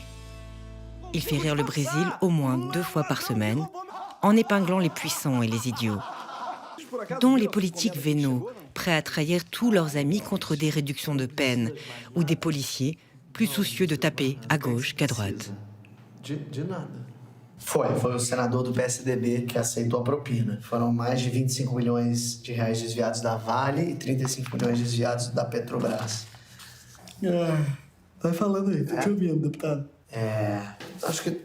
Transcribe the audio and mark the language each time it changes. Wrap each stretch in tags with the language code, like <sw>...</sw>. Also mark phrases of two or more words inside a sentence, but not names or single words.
<fr>Il fait rire le Brésil au moins 2 fois par semaine, en épinglant les puissants et les idiots, dont les politiques vénaux, prêts à trahir tous leurs amis contre des réductions de peine, ou des policiers plus soucieux de taper à gauche qu'à droite.</fr> <pt>Foi o senador do PSDB que aceitou a propina. Foram mais de 25 milhões de reais desviados da Vale e 35 milhões desviados da Petrobras. Vai falando aí, tô te ouvindo, deputado. Acho que...</pt>